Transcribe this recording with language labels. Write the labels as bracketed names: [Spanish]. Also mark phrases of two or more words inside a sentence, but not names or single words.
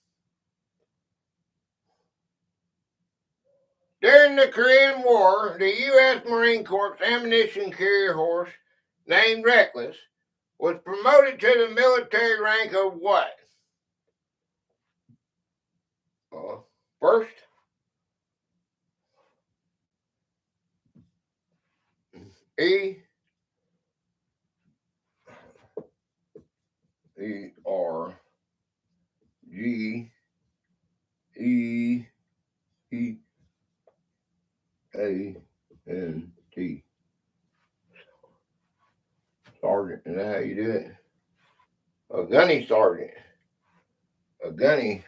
[English] During the Korean War, the U.S. Marine Corps ammunition carrier horse named Reckless was promoted to the military rank of what? First, E. E-R. G. E. E. A-N-T. Sergeant. Is that how you do it? A gunny sergeant. A gunny.